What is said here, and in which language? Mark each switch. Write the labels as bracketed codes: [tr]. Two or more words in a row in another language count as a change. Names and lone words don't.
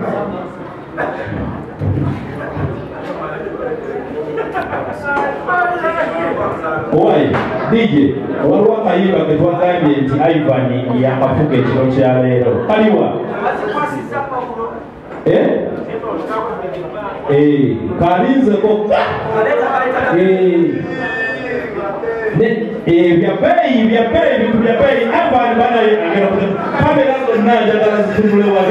[lg] Oi, DJ, walwa kayiba ketwagambye nti Ivan yakafuga ekiro kya leero. Kaliwa? Kalinze kokka. [sw] Vya bei, vitu vya bei. Hapa bana [lg] agera kamera zonna njagala zitunule wali.